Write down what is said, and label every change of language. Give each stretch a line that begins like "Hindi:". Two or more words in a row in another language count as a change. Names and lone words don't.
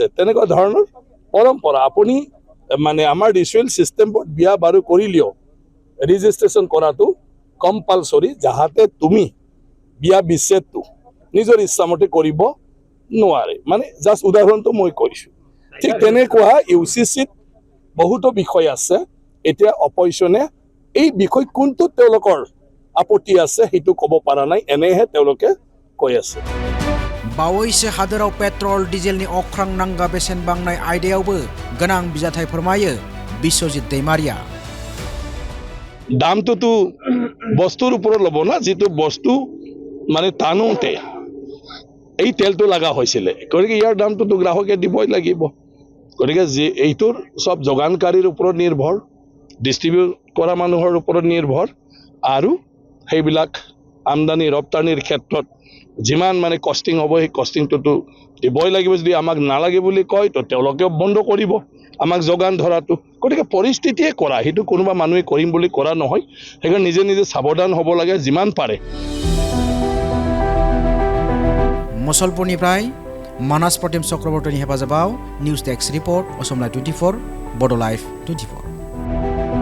Assamese: তেনেকুৱা ধৰণৰ পৰম্পৰা আপুনি মানে আমাৰ
English: ritual system
Assamese: বিয়া বাৰু কৰিলেও ৰেজিষ্ট্ৰেশ্যন কৰাটো কম্পালচৰি, যাহাতে তুমি বিয়া বিচ্ছেদটো নিজৰ ইচ্ছামতে কৰিব নোৱাৰে। মানে জাষ্ট উদাহৰণটো মই কৈছোঁ। ঠিক তেনেকুৱা ইউচিচিত বহুতো বিষয় আছে। এতিয়া অপজিশ্যনে এই বিষয় কোনটো তেওঁলোকৰ আপত্তি আছে সেইটো ক'ব পৰা নাই, এনেহে তেওঁলোকে কৈ আছে।
Bodo: बावैसो हादोराव
English: petrol diesel
Bodo: अख्रां नांगा बेसेन बांनाय आयदायावबो गोनां बिजाथाय फोरमायो बिश्वजित दैमारिया।
Assamese: দামটোতো বস্তুৰ ওপৰত ল'ব না, যিটো বস্তু মানে টানোতে এই তেলটো লগা হৈছিলে, গতিকে ইয়াৰ দামটোতো গ্ৰাহকে দিবই লাগিব। গতিকে এইটোৰ সব যোগানকাৰীৰ ওপৰত নিৰ্ভৰ, ডিষ্ট্ৰিবিউট কৰা মানুহৰ ওপৰত নিৰ্ভৰ আৰু সেইবিলাক আমদানি ৰপ্তানিৰ ক্ষেত্ৰত যিমান মানে কষ্টিং হ'ব সেই কষ্টিংটোতো দিবই লাগিব। যদি আমাক নালাগে বুলি কয় তো তেওঁলোকেও বন্ধ কৰিব আমাক যোগান ধৰাটো। গতিকে পৰিস্থিতিয়ে কৰা, সেইটো কোনোবা মানুহে কৰিম বুলি কৰা নহয়। সেইকাৰণে নিজে নিজে সাৱধান হ'ব লাগে যিমান পাৰে।
Bodo: मुसलपुरनिफ्राय मानास प्रतिम चक्रवर्तीनि हेफाजाबाव
English: news desk report
Bodo: असम लाइभ 24 बड' लाइभ 24।